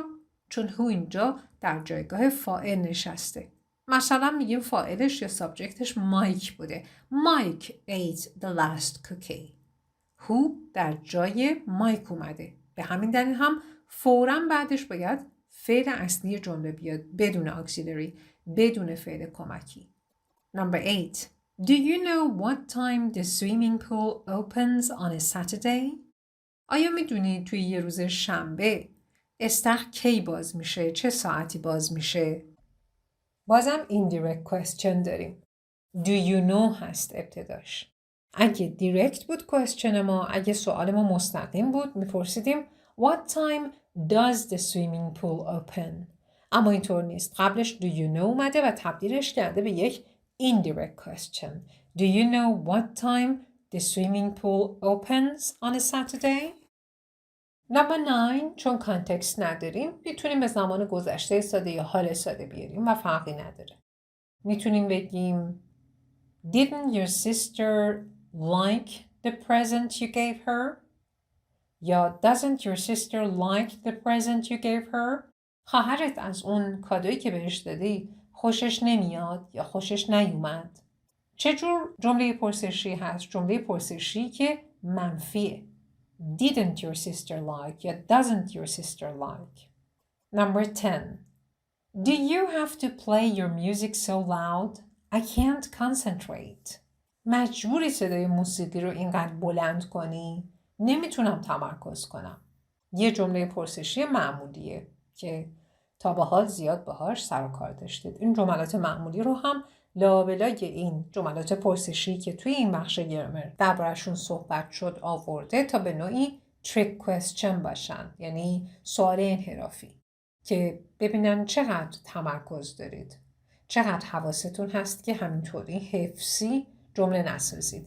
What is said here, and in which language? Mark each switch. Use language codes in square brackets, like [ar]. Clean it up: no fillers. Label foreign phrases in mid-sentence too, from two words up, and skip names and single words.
[fa] چون who اینجا در جایگاه فاعل نشسته. مثلا میگیم فاعلش یا سابجکتش مایک بوده. [en] Mike ate the last cookie. [fa] who در جای مایک اومده. به همین دلیل هم فوراً بعدش باید فعل اصلی جمله بیاد بدون اکسیلری، بدون فعل کمکی. [en] Number 8. Do you know what time the swimming pool opens on a Saturday? [fa] آیا میدونی توی یه روز شنبه استخر کی باز میشه؟ چه ساعتی باز میشه؟ بازم [en] indirect question [fa] داریم. [en] Do you know [fa] هست ابتداش. اگه direct بود question ما، اگه سوال ما مستقیم بود میپرسیدیم [en] What time does the swimming pool open؟ [fa] اما اینطور نیست. قبلش [en] do you know [fa] اومده و تبدیلش کرده به یک [en] indirect question. Do you know what time the swimming pool opens on a Saturday؟ [fa] Number 9 چون کانتکست نداریم میتونیم به زمان گذشته ساده یا حال ساده بیاریم و فرقی نداره. میتونیم بگیم [en] Didn't your sister like the present you gave her؟ یا Doesn't your sister like the present you gave her؟ [fa] خواهرت از اون کادویی که بهش دادی خوشش نمیاد یا خوشش نیومد؟ چه جور جمله پرسشی هست؟ جمله پرسشی که منفیه. [en] Didn't your sister like یا doesn't your sister like. Number 10. Do you have to play your music so loud? I can't concentrate. [fa] مجبوری صدای موسیقی رو اینقدر بلند کنی؟ نمیتونم تمرکز کنم. یه جمله پرسشی معمولیه که تا به حال زیاد باهاش سر و کار داشتید. این جملات معمولی رو هم لابلای این جملات پرسشی که توی این بخش گرامر درباره‌شون صحبت شد آورده تا به نوعی [en] trick question [fa] باشن، یعنی سوال انحرافی که ببینن چقدر تمرکز دارید، چقدر حواستون هست که همینطوری حفظی جمله نسازید.